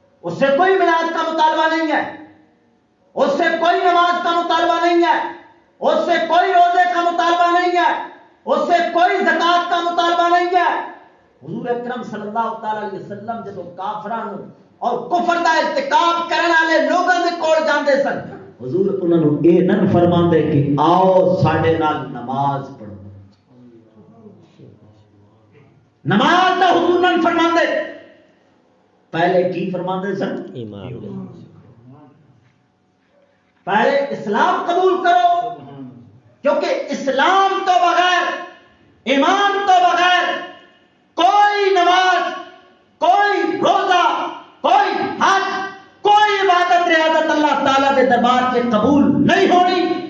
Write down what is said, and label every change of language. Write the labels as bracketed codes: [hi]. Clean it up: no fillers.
[ur] اس سے کوئی میلاد کا مطالبہ نہیں ہے اس سے کوئی نماز کا مطالبہ نہیں ہے اس سے کوئی روزے کا مطالبہ نہیں ہے اس سے کوئی زکات کا مطالبہ نہیں ہے. [pa] حضور اکرم صلی اللہ تعالی علیہ وسلم [ur] جب کافران اور کفر کا ارتکاب کرنے والے لوگوں کے [pa] کول جاندے سن حضور انہوں نے یہ نہ فرماندے کہ آؤ ساڈے نال نماز پڑھو. نماز دا حضور نہ فرماندے پہلے کی فرماندے سن ایمان. پہلے اسلام قبول کرو کیونکہ اسلام تو بغیر ایمان تو بغیر کوئی نماز کوئی روزہ کوئی حج کوئی عبادت ریاضت [ur] اللہ تعالیٰ کے دربار سے [pa] قبول نہیں ہونی.